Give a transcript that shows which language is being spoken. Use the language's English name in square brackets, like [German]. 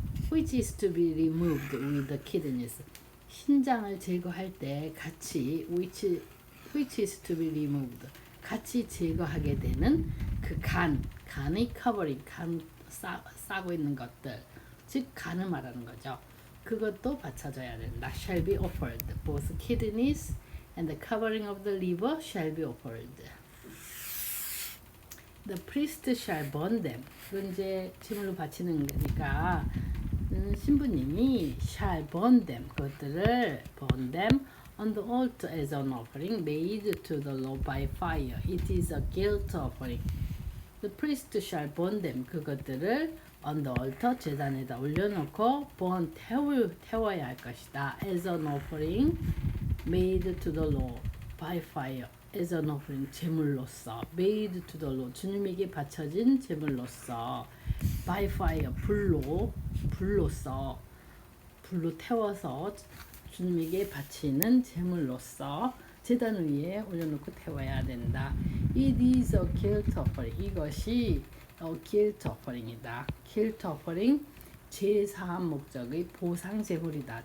[English] which is to be removed with the kidneys. [Korean] 신장을 제거할 때 같이 [English] which is to be removed. [Korean] 같이 제거하게 되는 그 간의 covering, 간 싸고 있는 것들, 즉 간을 말하는 거죠. 그것도 받쳐줘야 된다. [English] shall be offered. both kidneys and the covering of the liver shall be offered. The priest shall burn them. [Korean] 그건 이제 제물로 바치는 거니까 신부님이 [English] shall burn them. [Korean] 그것들을 [English] burn them on the altar as an offering made to the Lord by fire. It is a guilt offering. The priest shall burn them. [Korean] 그것들을 [English] on the altar [Korean] 제단에다 올려놓고 burn 태워야 할 것이다. [English] as an offering made to the Lord by fire. as an offering [Korean] 제물로서 [English] made to the Lord [Korean] 주님에게 바쳐진 제물로서 [English] by fire [Korean] 불로서 불로 태워서 주님에게 바치는 제물로서 제단 위에 올려놓고 태워야 된다. [English] It is a guilt offering. [Korean] 이것이 guilt offering이다. guilt offering 제사한 목적의 보상 제물이다.